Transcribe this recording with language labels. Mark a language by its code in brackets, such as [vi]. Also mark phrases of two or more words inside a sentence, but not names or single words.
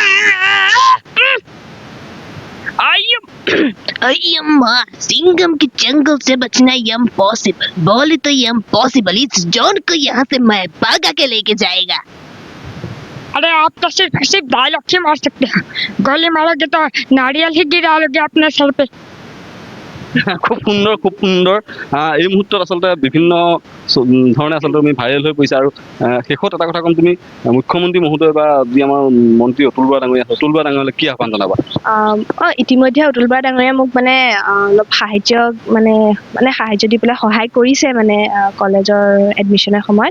[hi] अय्यम्मा, सिंघम के जंगल से बचना इम्पॉसिबल, बोले तो इम्पॉसिबल। इस जॉन को यहाँ से मैं भागा के लेके जाएगा। अरे आप तो सिर्फ डायलॉग ही मार सकते हैं, गोली मारोगे तो नारियल ही गिरा लोगे अपने सर पे। [as] খুব সুন্দৰ খুব সুন্দৰ। এই মুহূৰ্তত আচলতে বিভিন্ন ধৰণে আচলতে তুমি ভাইৰেল হৈ পৰিছা। আৰু শেষত এটা কথা ক'ম, তুমি মুখ্যমন্ত্ৰী মহোদয় বা যি আমাৰ মন্ত্ৰী অতুল বৰা ডাঙৰীয়া আছে, অতুল বৰা ডাঙৰীয়ালৈ কি আহ্বান জনাবা? ইতিমধ্যে অতুল বৰা ডাঙৰীয়াই মোক মানে অলপ সাহায্য দি পেলাই সহায় কৰিছে মানে কলেজৰ এডমিশ্যনৰ সময়ত।